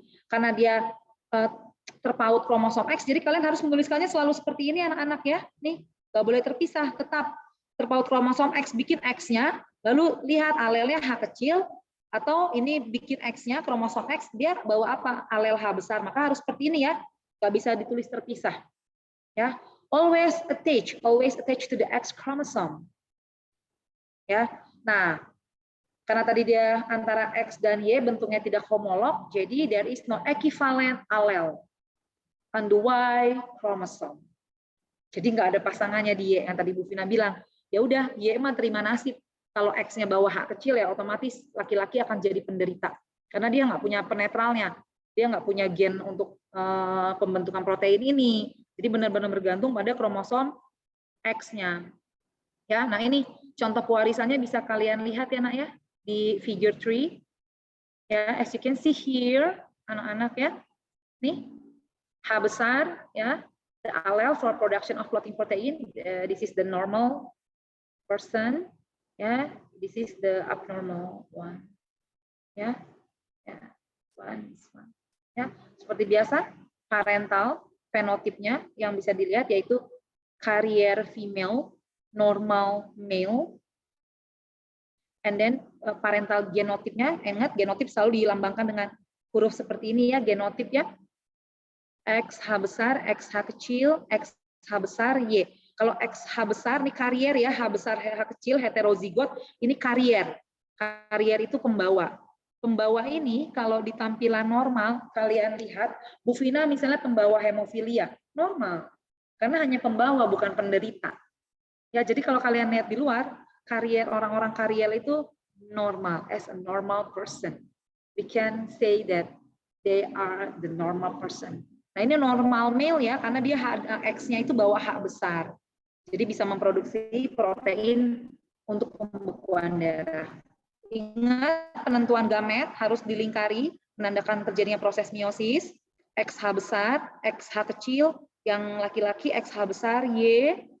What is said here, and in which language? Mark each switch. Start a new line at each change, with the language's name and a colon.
Indonesian: Karena dia terpaut kromosom X, jadi kalian harus menuliskannya selalu seperti ini anak-anak ya. Nih, nggak boleh terpisah, tetap terpaut kromosom X, bikin X-nya, lalu lihat alelnya H kecil, atau ini bikin X-nya, kromosom X, dia bawa apa? Alel H besar, maka harus seperti ini ya, nggak bisa ditulis terpisah.
English: Ya, always attach to the X chromosome.
Indonesian: Ya, nah, karena tadi dia antara X dan Y bentuknya tidak homolog, jadi
English: there is no equivalent allele on the Y chromosome.
Indonesian: Jadi nggak ada pasangannya di Y yang tadi Bu Vina bilang. Ya udah, Y mah terima nasib. Kalau X-nya bawa H kecil ya otomatis laki-laki akan jadi penderita. Karena dia nggak punya penetralnya. Dia nggak punya gen untuk pembentukan protein ini. Jadi benar-benar bergantung pada kromosom X-nya. Ya, nah ini contoh pewarisannya bisa kalian lihat ya nak ya di figure 3.
English: Ya, as you can see here,
Indonesian: anak-anak ya. Nih, H besar ya,
English: the allele for production of clotting protein. This is the normal person. Ya, this is the abnormal one. Ya, one.
Indonesian: Ya, seperti biasa, parental fenotipnya yang bisa dilihat yaitu
English: carrier female, normal male, and then
Indonesian: parental genotipnya, ingat genotip selalu dilambangkan dengan huruf seperti ini ya, genotip ya, XH besar, XH kecil, XH besar, Y. Kalau XH besar nih karier ya, H besar, H kecil, heterozigot, ini karier. Karier itu pembawa. Pembawa ini kalau di tampilan normal, kalian lihat, Bu Vina misalnya pembawa hemofilia, normal. Karena hanya pembawa, bukan penderita. Ya, jadi kalau kalian lihat di luar, karier orang-orang karier itu normal,
English: as a normal person. We can say that they are the normal person.
Indonesian: Nah, ini normal male ya, karena dia X-nya itu bawa H besar. Jadi bisa memproduksi protein untuk pembekuan darah. Ingat, penentuan gamet harus dilingkari, menandakan terjadinya proses meiosis. XH besar, XH kecil, yang laki-laki XH besar, Y.